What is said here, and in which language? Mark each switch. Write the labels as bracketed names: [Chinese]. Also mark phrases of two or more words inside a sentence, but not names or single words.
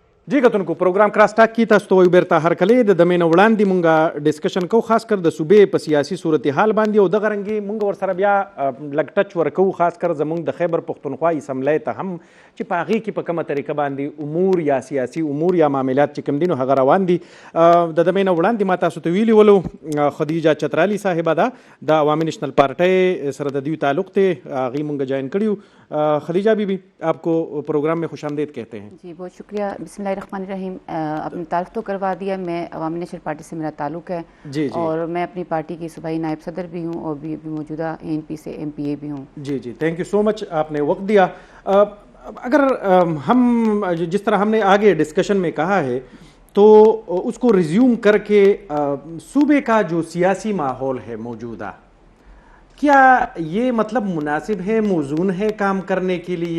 [Pashto] جی کتونکو پروګرام کراس ټاک کی تاسو ته بیرته هر کله د دمه وړاندې مونږه ډسکشن کو خاص کر د صوبې په سیاسي صورتحال باندې او د غرنګي مونږ ور سره بیا لګ ټچ ورکو خاص کر زمونږ د خیبر پختونخوا اسمبلی ته هم چې په هغې کې په کومه طریقه باندې امور یا سیاسي امور یا معاملات چې کوم دي نو هغه روان دي. د دمه نه وړاندې ما تاسو ته ویلي ولو خدیجه چترالی صاحبه ده د عوامي نیشنل پارټۍ سره د دوی تعلق ته هغې مونږ جوائن کړیو. [Urdu] خدیجہ بی بی آپ کو پروگرام میں خوش آمدید کہتے ہیں. جی بہت شکریہ. بسم اللہ الرحمن الرحیم. اپنے تعارف تو کروا دیا. میں عوامی نیشنل پارٹی سے میرا تعلق ہے جی اور میں اپنی پارٹی کی صوبائی نائب صدر بھی ہوں اور بھی موجودہ ANP سے MP بھی ہوں. جی جی [English] thank you so much [Urdu] آپ نے وقت دیا. اگر ہم جس طرح ہم نے آگے ڈسکشن میں کہا ہے تو اس کو ریزیوم کر کے صوبے کا جو سیاسی ماحول ہے موجودہ کیا یہ مطلب مناسب ہے موزون ہے کام کرنے کے لیے؟